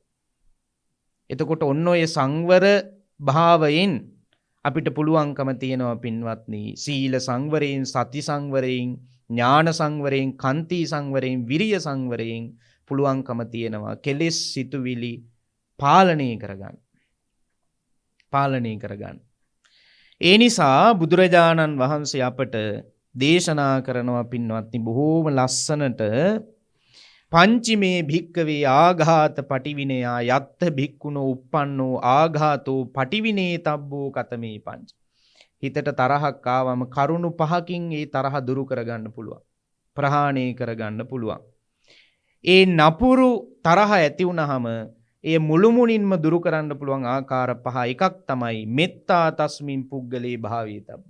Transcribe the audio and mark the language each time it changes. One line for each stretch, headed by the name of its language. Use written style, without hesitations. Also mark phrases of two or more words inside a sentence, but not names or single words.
Sinhala: එතකොට ඔන්න ඔය සංවර භාවයෙන් අපිට පුළුවන්කම තියෙනවා පින්වත්නි සීල සංවරයෙන්, සති සංවරයෙන්, ඥාන සංවරයෙන්, කාන්ති සංවරයෙන්, විරිය සංවරයෙන් පුළුවන්කම තියෙනවා කෙලෙස් සිතුවිලි පාලනය කරගන්න. පාලනය කරගන්න. ඒ නිසා බුදුරජාණන් වහන්සේ අපට දේශනා කරනවා පින්වත්නි බොහෝම ලස්සනට
Pali: පංචමේ භික්කවේ ආඝාත පටිවිනයා යත්ත භික්කුණෝ uppannෝ ආඝාතෝ පටිවිනේ තබ්බෝ කතමේ පංච.
Sinhala: හිතට තරහක් ආවම කරුණු පහකින් ඒ තරහ දුරු කරගන්න පුළුවන්. ප්‍රහාණය කරගන්න පුළුවන්. ඒ නපුරු තරහ ඇති වුණාම ඒ මුළුමුණින්ම දුරු කරන්න පුළුවන් ආකාර පහ එකක් තමයි
Pali: මෙත්තා තස්මින් පුද්ගලේ භාවී තබ්බ.